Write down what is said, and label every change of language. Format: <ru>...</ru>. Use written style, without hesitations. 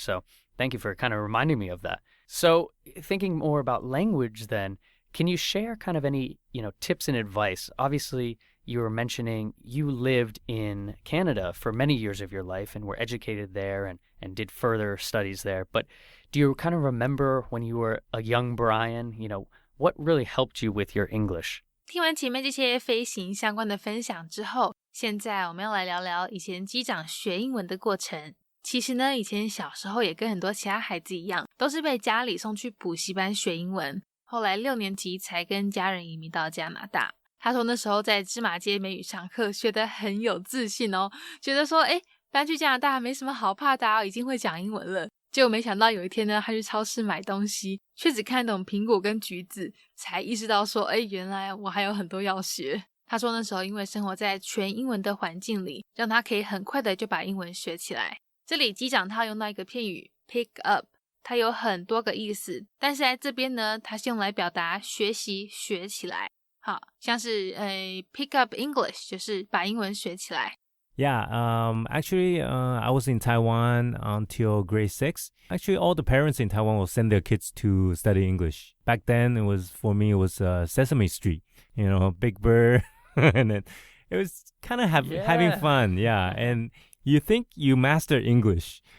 <en>So thank you for kind of reminding me of that. So thinking more about language then, can you share kind of any, tips and advice? Obviously, you were mentioning you lived in Canada for many years of your life and were educated there and did further studies there. But do you kind of remember when you were a young Bryan, what really helped you with your English?</en> <zh>听完前面这些飞行相关的分享之后，现在我们要来聊聊以前机长学英文的过程。其实呢，以前小时候也跟很多其他孩子一样，都是被家里送去补习班学英文，后来6年级才跟家人移民到加拿大。他说那时候在芝麻街美语上课学得很有自信哦，觉得说搬去加拿大没什么好怕的已经会讲英文了。结果没想到有一天呢，他去超市买东西，却只看懂苹果跟橘子，才意识到说原来我还有很多要学。他说那时候因为生活在全英文的环境里，让他可以很快的就把英文学起来。这里机长他用到一个片语 pick up， 它有很多个意思，但是在这边呢，它是用来表达学习学起来。好，像是pick up English 就是把英文学起来。</zh> <en>Yeah, actually, I was in Taiwan until grade 6. Actually, all the parents in Taiwan will send their kids to study English. Back then, for me, it was Sesame Street, Big Bird, and then it was kind of having fun, yeah. And you think you master English,</en>